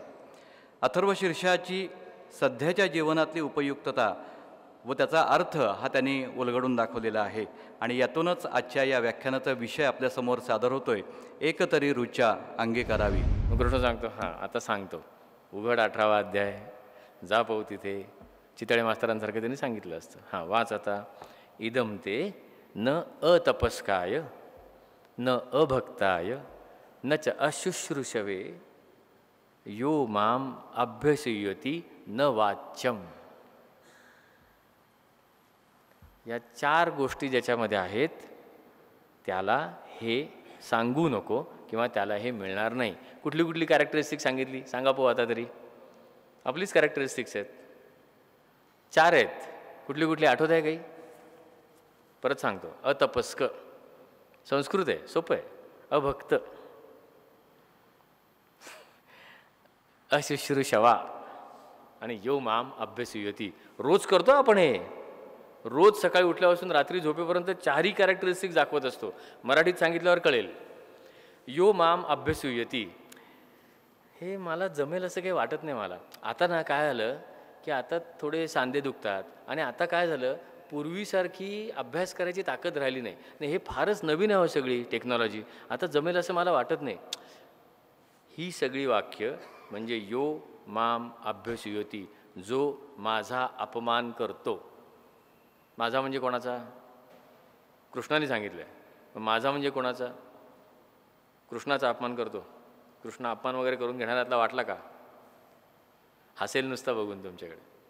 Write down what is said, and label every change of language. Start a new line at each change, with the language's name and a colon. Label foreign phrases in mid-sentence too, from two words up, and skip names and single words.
Marathi: अथर्वशीर्षाची सध्याच्या जीवनातली उपयुक्तता व त्याचा अर्थ हा त्यांनी उलगडून दाखवलेला आहे. आणि यातूनच आजच्या या व्याख्यानाचा विषय आपल्यासमोर सादर होतोय, एक तरी रुचा अंगी करावी. कृष्ण सांगतो, हां आता सांगतो, उघड 18वा अध्याय, जा पाहू तिथे, चितळे मास्तरांसारखं त्यांनी सांगितलं असतं. हां वाच आता.
Sanskrit: इदम ते न अतपस्काय न अभक्ताय न च अशुश्रूषवे यो माम अभ्यसूयति न वाच्यम.
Marathi: या 4 गोष्टी ज्याच्यामध्ये आहेत त्याला हे सांगू नको किंवा त्याला हे मिळणार नाही. कुठली कुठली कॅरेक्टरिस्टिक सांगितली सांगा पाहू आता तरी. आपलीच कॅरेक्टरिस्टिक्स आहेत, 4 आहेत. कुठली कुठली आठवत आहे काही? परत सांगतो. अतपस्क संस्कृत आहे, सोपं आहे.
Sanskrit: अभक्त, अशुश्रूषवा आणि यो माम अभ्यसूयती.
Marathi: रोज करतो आपण हे. रोज सकाळी उठल्यापासून रात्री झोपेपर्यंत 4ही कॅरेक्टरिस्टिक्स दाखवत असतो. मराठीत सांगितल्यावर कळेल.
Sanskrit: यो माम अभ्यसूयती
Marathi: हे मला जमेल असं काही वाटत नाही मला. आता ना काय झालं की आता थोडे सांधे दुखतात आणि आता काय झालं, पूर्वीसारखी अभ्यास करायची ताकद राहिली नाही. नाही हे फारच नवीन आहे सगळी टेक्नॉलॉजी, आता जमेल असं मला वाटत नाही. ही सगळी वाक्य म्हणजे
Sanskrit: यो माम अभ्यसूयती,
Marathi: जो माझा अपमान करतो. माझा म्हणजे कोणाचा? कृष्णाने सांगितलं आहे. माझा म्हणजे कोणाचा? कृष्णाचा अपमान करतो. कृष्ण अपमान वगैरे करून घेणाऱ्यातला वाटला का? हसेल नुसतं बघून तुमच्याकडे.